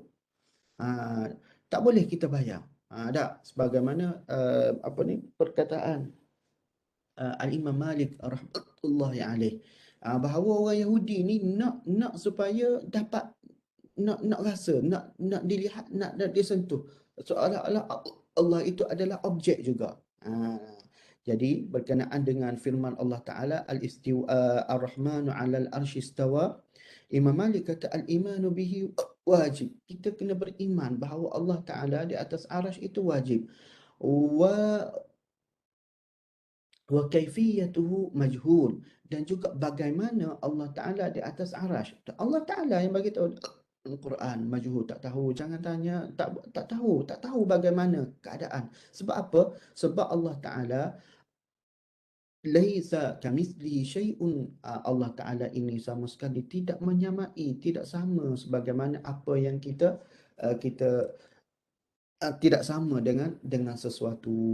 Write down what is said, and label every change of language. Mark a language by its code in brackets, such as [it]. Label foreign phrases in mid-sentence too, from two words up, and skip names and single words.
[ms] Ah, tak boleh kita bayang. Tak, sebagaimana apa ni perkataan Al-Imam Malik [ar] rahmatullahi alaih, [ms] bahawa orang Yahudi ni nak supaya dapat nak rasa, nak dilihat, nak disentuh, seolah-olah Allah itu adalah objek juga. Jadi berkenaan dengan firman Allah Taala al-istiwa [ar] ar-Rahmanu 'alal arsy istawa, [ms] Imam Malik kata [ar] al-imanu bihi wajib. [ms] Kita kena beriman bahawa Allah Taala di atas arasy itu wajib. [ar] Wa wa kaifiyatuhu majhul, [ms] dan juga bagaimana Allah Taala di atas arasy. Allah Taala yang bagi tahu Al-Quran, majhul, tak tahu, jangan tanya, tak tahu bagaimana keadaan. Sebab apa? Sebab Allah Taala [ar] laisa kamitslihi syai'un, [ms] Allah Taala ini sama sekali tidak menyamai, tidak sama sebagaimana apa yang kita tidak sama dengan sesuatu.